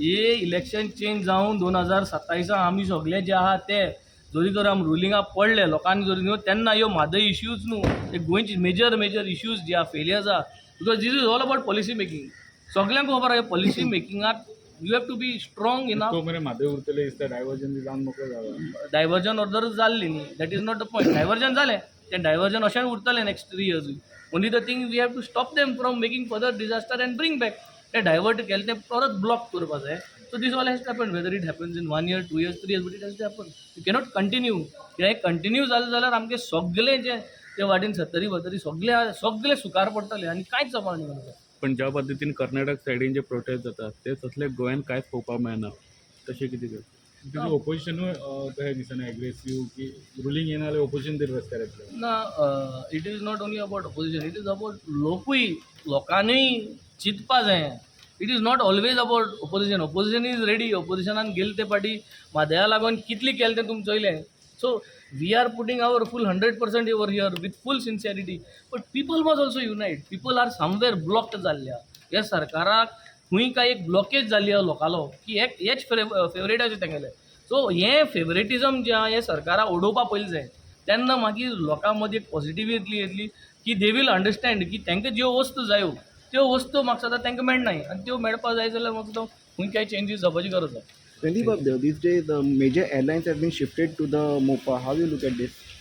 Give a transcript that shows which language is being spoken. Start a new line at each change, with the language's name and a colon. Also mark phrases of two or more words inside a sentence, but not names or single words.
Konkani: हे
English: election change
Konkani: जावन 2027 आमी सगळे जे आहा ते जरी तर आमी रुलिंगा पडले लोकांनी जरी न्हू तेन्ना ह्यो म्हादय इश्यूज न्हू ते गोंयचे
English: major issues
Konkani: जे आहा फेलियर्स आहा
English: because this is all about policy making.
Konkani: सगळ्यांक खबर आहा पॉलिसी मेकिंगाक
English: you have to be strong enough.
Konkani: तो मेरे म्हादय उरतले दिसता डायवर्जन बी जावन मोकळो जाता.
English: diversion order
Konkani: जाल्ली न्ही.
English: that is not the point.
Konkani: डायवर्जन जालें तें डायवर्जन अशें उरतलें
English: next 3 years. only the thing we have to stop them from making further disaster and bring back.
Konkani: ते डायवर्ट केलें तें परत ब्लॉक करपा जाय.
English: so this all has to happen whether it happens in 1 year, 2 years, 3 years, but it has to happen. you cannot continue.
Konkani: कित्याक कंटिन्यू जालें जाल्यार आमगे सगळे जे ते वाटेन सत्तरी सगळे सुकार पडटले आनी कांयच जावपा न्ही. पण ज्या पद्दतीन कर्नाटक सायडीन जे प्रोटेस्ट जातात ते तसले गोंयान कांयच पळोवपाक मेळना. तशें कितें करता ओपोजिशनूय कशें दिसना एग्रेसिव्ह की रुलींग येना जाल्यार ओपोजिशन तरी रस्त्यार येतलें ना.
English: it is not only about opposition. it is about
Konkani: लोकांनीय चिंतपा जाय.
English: it is not always about opposition. opposition is ready.
Konkani: ऑपोजिशनान गेले ते फाटी म्हादया लागून कितलें केलें तें तुमी चोयलें.
English: so we are putting our full 100% over here with full sincerity. but people must also unite. people are somewhere blocked जाल्ल्या.
Konkani: ह्या सरकाराक खंय काय एक ब्लॉकेज जाल्ली आहा लोकालो की हेच फेवरेट अशें तेंगेलें. सो हें फेवरेटिजम जें आहा हें सरकारा ओडोवपा पयलीं जाय. तेन्ना मागीर लोकां मदीं एक पॉझिटिव्हिटी येतली की
English: they will understand
Konkani: की तांकां ज्यो वस्तू जायो त्यो वस्तू म्हाका सदां तांकां मेळनाय आनी त्यो मेळपा जाय जाल्यार म्हाका तो खंय काय चेंजीस जावपाची गरज आहा.
English: Sandeep, these days the major airlines have been shifted to the MOPA. How you look at this?